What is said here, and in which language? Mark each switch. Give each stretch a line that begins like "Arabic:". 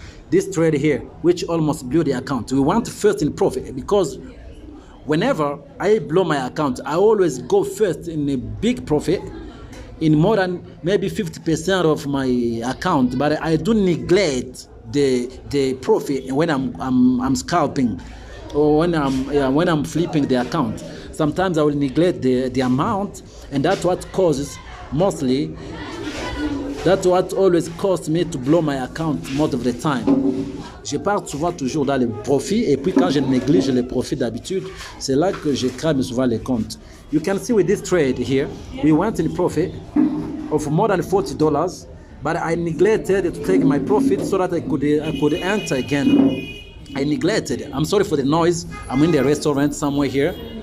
English: This trade here, which almost blew the account. We went first in profit because whenever I blow my account, I always go first in a big profit, in more than maybe 50% of my account, but I do neglect the profit when I'm scalping or when I'm flipping the account. Sometimes I will neglect the amount, and that's what causes mostly. That's what always caused me to blow my account most of the time.
French: Je pars souvent toujours dans les profits, et puis quand je néglige les profits d'habitude, c'est là que je crame souvent les comptes.
English: You can see with this trade here, we went in profit of more than $40, but I neglected to take my profit so that I could enter again. I neglected. I'm sorry for the noise. I'm in the restaurant somewhere here.